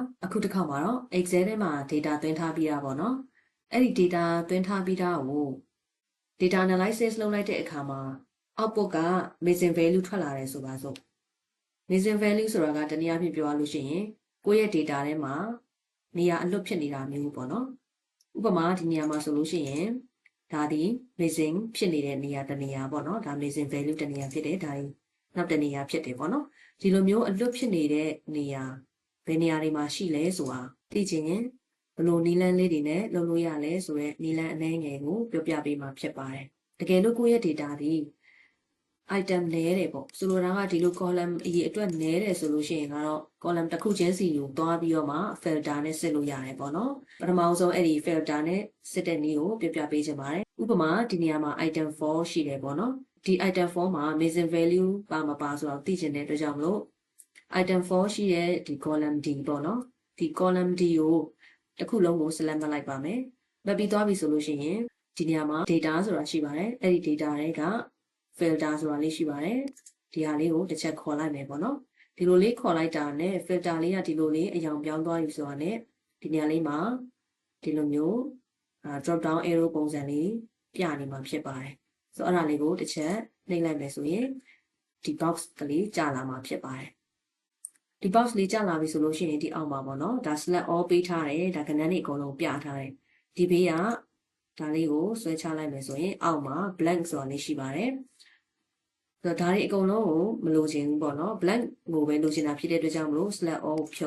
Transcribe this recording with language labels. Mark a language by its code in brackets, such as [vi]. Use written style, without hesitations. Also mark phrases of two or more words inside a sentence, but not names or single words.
[my] အခုတစ်ခါမှာတော့ Excel ထဲမှာ data သွင်းထားပြီးတာပေါ့နော်အဲ့ဒီ data သွင်းထားပြီးတာကို [en] data analysis [my] လုပ်လိုက်တဲ့အခါမှာ output က [en] missing value [my] ထွက်လာတယ်ဆိုပါစို့ missing value ဆိုတာကတနည်းအားဖြင့်ပြောရလို့ရှိရင်ကိုယ့်ရဲ့ data ထဲမှာနေရာအလွတ်ဖြစ်နေတာမျိုးပေါ့နော်ဥပမာဒီနေရာမှာဆိုလို့ရှိရင်ဒါဒီ missing ဖြစ်နေတဲ့နေရာတစ်နေရာပေါ့နော်ဒါ [en] missing value [my] တစ်နေရာဖြစ်တယ်ဒါနောက်တစ်နေရာဖြစ်တယ်ပေါ့နော်ဒီလိုမျိုးအလွတ်ဖြစ်နေတဲ့နေရာဘယ်နေရာတွေမှာရှိလဲဆိုတာသိချင်ရင်ဘယ်လိုနည်းလမ်းလေးတွေနဲ့လုပ်လို့ရလဲဆိုတော့နည်းလမ်းအနည်းငယ်ကိုပြောပြပေးမှာဖြစ်ပါတယ်တကယ်လို့ကိုယ့်ရဲ့ data ဒီ item နည်းတယ် ပေါ့ဆိုလိုတာကဒီလို column အရေးအတွက်နည်းတယ်ဆိုလို့ရှိရင်ကတော့ column တစ်ခုချင်းစီကိုတွားပြီးတော့မှ filter နဲ့စစ်လို့ရတယ်ပေါ့နော်ပထမဆုံးအဲ့ဒီ filter နဲ့စစ်တဲ့နည်းကိုပြောပြပေးချင်ပါတယ်ဥပမာဒီနေရာမှာ item 4ရှိတယ်ပေါ့နော်ဒီ item 4မှာ missing value ပါမပါဆိုတော့သိချင်တဲ့အတွက်ကြောင့်မလို့ item 4ရှိတဲ့ဒီ column D ပေါ့နော်ဒီ column D ကိုတစ်ခုလုံးကို select မှတ်လိုက်ပါမယ်မှတ်ပြီးသွားပြီဆိုလို့ရှိရင်ဒီနေရာမှာ data ဆိုတာရှိ ပါတယ်အဲ့ဒီ data တွေက filter ဆိုတာလေးရှိပါတယ်ဒီဟာလေးကိုတစ်ချက်ခေါ်လိုက်မယ်ပေါ့နော်ဒီလိုလေးခေါ်လိုက်တာနဲ့ filter လေးကဒီလိုလေးအယောင်ပြောင်းသွားပြီဆိုတာနဲ့ဒီနေရာလေးမှာဒီလိုမျိုး [en] drop down arrow [my] ပုံစံလေးပြနေမှာဖြစ်ပါတယ်ဆိုတော့အဲ့ဒါလေးကိုတစ်ချက်နှိပ်လိုက်မယ်ဆိုရင်ဒီ box ကလေးကြာလာမှာဖြစ်ပါတယ်ဒီ box လေးကြာလာပြီ ဆိုလို့ရှိရင်ဒီအောက်မှာပေါ့နော်ဒါ [en] select all [my] ပေးထားတယ်ဒါကဏ္ဍတွေအကုန်လုံးပြထားတယ်ဒီဘေးကဒါလေးကိုဆွဲချလိုက်မယ်ဆိုရင်အောက်မှာ blank ဆိုတာလေးရှိပါတယ်ဆိုတော့ဒါတွေအကုန်လုံးကိုမလိုချင်ဘူးပေါ့နော် blank ကိုပဲလိုချင်တာဖြစ်တဲ့အတွက်ကြောင့်မလို့ [en] select all [my] ဖြု